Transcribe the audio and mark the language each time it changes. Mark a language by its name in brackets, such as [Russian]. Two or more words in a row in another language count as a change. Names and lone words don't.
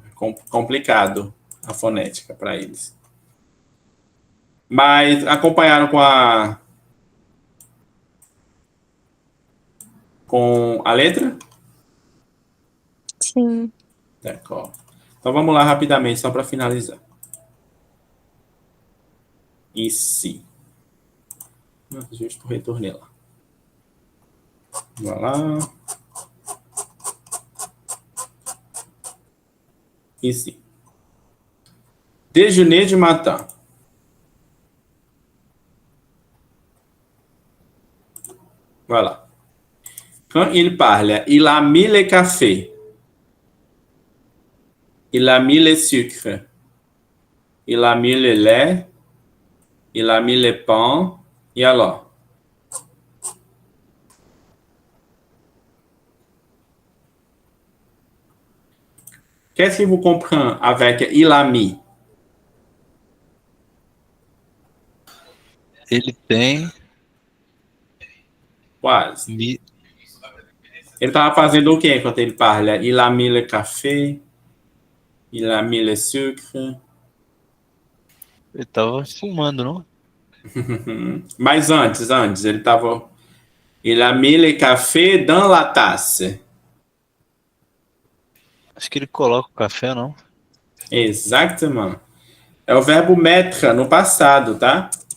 [Portuguese] Complicado a fonética para eles. Mas acompanharam com a letra? Sim. D'accord. Então vamos lá rapidamente, só para finalizar. Ici. Justo retornei lá. [French] Voilà. Ici. Déjeuner du matin. Voilà. Quand il parle, il a mis le café. Il a mis le sucre. Il a mis le lait. Il a mis le pain. Et alors? Qu'est-ce que vous comprenez avec il a mis? [Portuguese] Ele tem Quase. me. Ele estava fazendo o quê quando ele parla? [French] Il a mis le café. Il a mis le sucre. [Portuguese] Ele tava fumando, não? Mas antes, ele estava... [French] Il a mis le café dans la tasse. [Portuguese] Acho que ele coloca o café, não? Exatamente. É o verbo mettre no passado, tá?